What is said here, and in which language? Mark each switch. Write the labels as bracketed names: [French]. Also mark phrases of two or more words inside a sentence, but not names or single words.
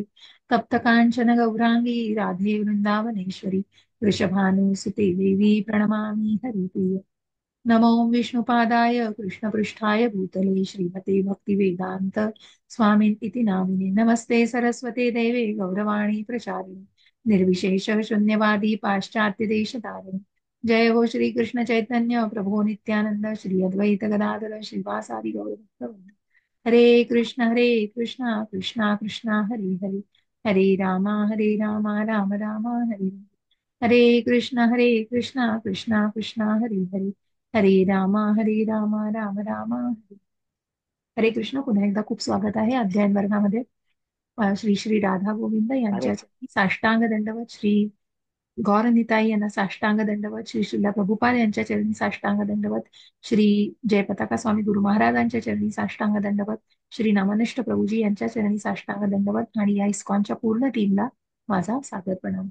[Sanskrit] तप्त काञ्चन गौराङ्गी राधे वृन्दावनेश्वरी वृषभानुसुते देवी प्रणमामि हरिप्रिय। नमो विष्णुपादाय कृष्णपृष्ठाय भूतले श्रीमते भक्तिवेदान्त स्वामिन् इति नामिने नमस्ते सरस्वते देवे गौरवाणी प्रचारिणे निर्विशेष शून्यवादी पाश्चात्य जय हो श्री कृष्ण चैतन्य प्रभो नित्यानंद श्री अद्वैत गदाधर श्रीवासादि गौरभक्तवृंद। हरे कृष्णा कृष्णा कृष्णा हरे हरे हरे रामा राम राम हरे कृष्णा कृष्णा कृष्णा हरे हरे हरे रामा राम हरे कृष्ण। [Marathi] पुन्हा एकदा खूप स्वागत आहे अध्ययन वर्गामध्ये। श्री श्री राधा गोविंद अरे यांच्या चरणी साष्टांग दंडवत, श्री गौरनिताई यांना साष्टांग दंडवत, श्री श्रीला प्रभुपाद यांच्या चरणी साष्टांग दंडवत, श्री जयपताका स्वामी गुरु महाराजांच्या चरणी साष्टांग दंडवत, श्री नामनिष्ठ प्रभूजी यांच्या चरणी साष्टांग दंडवत आणि या इस्कॉनच्या पूर्ण टीमला माझा सादर प्रणाम।